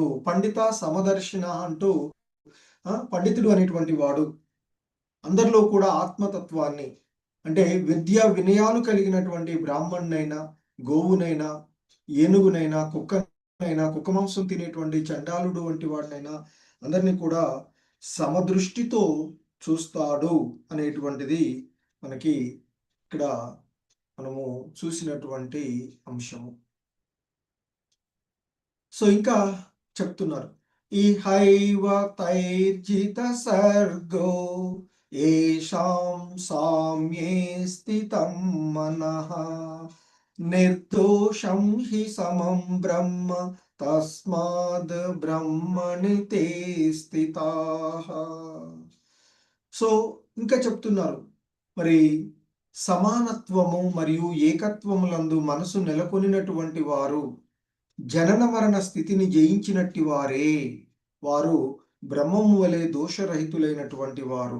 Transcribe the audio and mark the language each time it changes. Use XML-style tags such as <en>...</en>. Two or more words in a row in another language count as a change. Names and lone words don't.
<sa>పండిత సమదర్శన</sa> <te>అంటూ పండితుడు అనేటువంటి వాడు అందరిలో కూడా ఆత్మతత్వాన్ని, అంటే విద్యా వినయాలు కలిగినటువంటి బ్రాహ్మణునైనా, గోవునైనా, ఏనుగునైనా, కుక్కనైనా, కుక్క మాంసం తినేటువంటి చండాలుడు వంటి వాడినైనా అందరినీ కూడా సమదృష్టితో చూస్తాడు అనేటువంటిది మనకి ఇక్కడ మనము చూసినటువంటి అంశము. సో ఇంకా చెప్తున్నారు,</te> <sa>ఇహైవ తైర్జిత సర్గో ఏషాం సామ్యే స్థితం మనః నిర్దోషం హి సమం బ్రహ్మ తస్మాద్ బ్రహ్మణి తే స్థితాః.</sa> <te>సో ఇంకా చెప్తున్నారు, మరి సమానత్వము మరియు ఏకత్వములందు మనసు నెలకొనినటువంటి వారు జనన మరణ స్థితిని జయించినట్టి వారే. వారు బ్రహ్మము వలె దోషరహితులైనటువంటి వారు.</te>